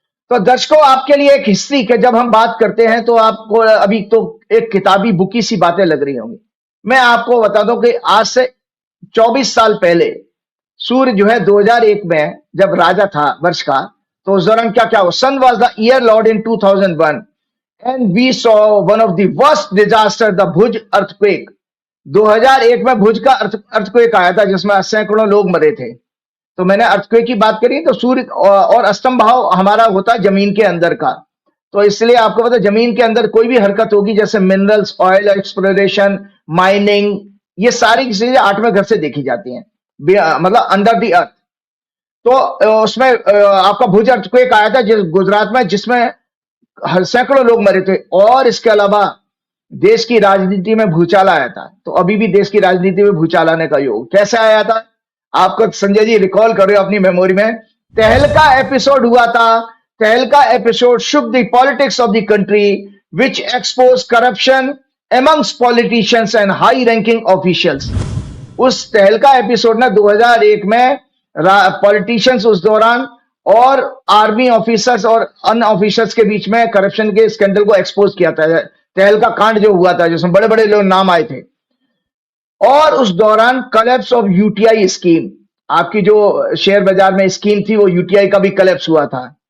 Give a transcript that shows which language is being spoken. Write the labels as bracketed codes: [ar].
[hi] तो दर्शकों आपके लिए एक हिस्ट्री के जब हम बात करते हैं तो आपको अभी तो एक किताबी बुकी सी बातें लग रही होंगी। मैं आपको बता दूं कि आज से 24 साल पहले सूर्य जो है 2001 में जब राजा था वर्ष का, तो उस दौरान क्या क्या हुआ। [en] Sun was the year lord in 2001 and we saw one of the worst disaster, the Bhuj earthquake। [hi] 2001 में भुज का earthquake आया था जिसमें सैकड़ों लोग मरे थे। तो मैंने earthquake की बात करी, तो सूर्य और अस्तम भाव हमारा होता है जमीन के अंदर का, तो इसलिए आपको पता जमीन के अंदर कोई भी हरकत होगी जैसे मिनरल्स, ऑयल एक्सप्लोरेशन, माइनिंग, ये सारी चीजें 8वें घर से देखी जाती हैं, मतलब [en] Under the earth. [hi] तो उसमें आपका भुज earthquake आया था गुजरात में, जिसमें सैकड़ों लोग मरे थे। और इसके अलावा देश की राजनीति में भूचाल आया था, तो अभी भी देश की राजनीति में भूचाल आने का योग कैसे आया था? आपको संजय जी रिकॉल कर रहे हो अपनी मेमोरी में, तहलका एपिसोड हुआ था। [en] Tehelka episode shook the politics of the country, which exposed corruption amongst politicians and high ranking officials. [hi] उस तहलका एपिसोड ने 2001 में पॉलिटिशियंस उस दौरान और आर्मी ऑफिसर्स और अन्य ऑफिसर्स के बीच में करप्शन के स्कैंडल को एक्सपोज किया था। तहलका कांड जो हुआ था जिसमें बड़े बड़े लोग नाम आए थे, और उस दौरान [en] collapse of UTI scheme, [hi] आपकी जो शेयर बाजार में स्कीम थी वो यूटीआई का भी कलेप्स हुआ था।